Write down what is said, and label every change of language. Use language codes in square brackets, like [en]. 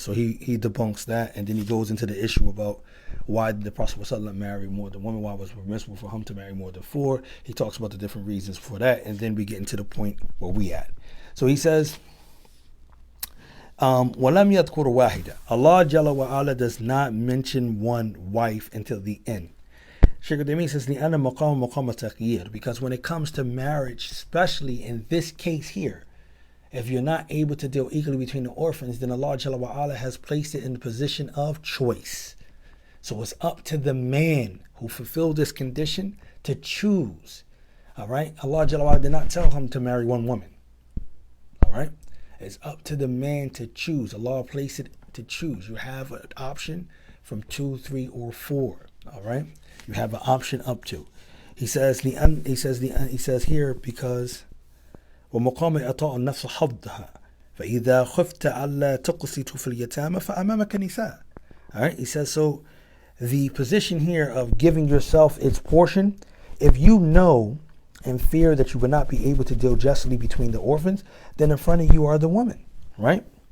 [en] So he debunks that, and then he goes into the issue about why did the Prophet ﷺ marry more than one? Why was it permissible for him to marry more than 4? He talks about the different reasons for that, and then we get into the point where we at. So he says, [ar] وَلَمْ يَذْكُرُ وَاحِدًا. [en] Allah Jalla wa Ala does not mention one wife until the end. [ar] Sheikh Uthaymeen says, لِأَنَّ مَقَامَ مَقَامَ تَغْيِيرٍ. [en] Because when it comes to marriage, especially in this case here, if you're not able to deal equally between the orphans, then Allah Jalla wa Ala has placed it in the position of choice. So it's up to the man who fulfilled this condition to choose. All right? Allah Jalla wa Ala did not tell him to marry one woman. All right? It's up to the man to choose. Allah placed it to choose. You have an option from 2, 3, or 4. All right? You have an option up to. He says here because [ar] ومقام إعطاء النفس حظها فإذا خفت ألا تقسط في اليتامى فأمامك نساء. [en] All right? He says, so the position here of giving yourself its portion, if you know and fear that you will not be able to deal justly between the orphans, then in front of you are the women, right?